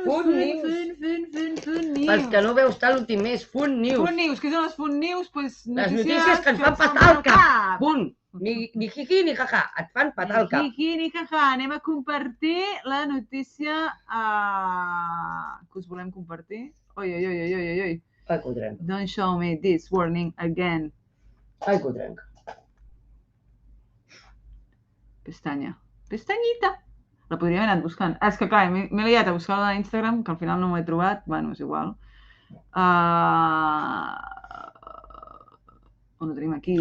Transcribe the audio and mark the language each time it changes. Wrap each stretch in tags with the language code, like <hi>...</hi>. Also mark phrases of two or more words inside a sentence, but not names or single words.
<ca>Food News! Pels que no veu estar l'últim mes, Food News! Food News, què són les Food News? Les notícies que ens fan patar el cap! Punt! Ni jiqui ni jaja, et fan patar el cap. Ni jiqui ni jaja, anem a compartir la notícia que us volem compartir. Oi. Ai, que ho trenc.</ca> <en>Don't show me this warning again.</en> <ca>Ai, que ho trenc. Pestanya. Pestanyita. La podríem haver anat buscant. És que clar, m'he liat a buscar-la a Instagram, que al final no m'ho he trobat. Bueno, és igual. On ho tenim aquí?</ca>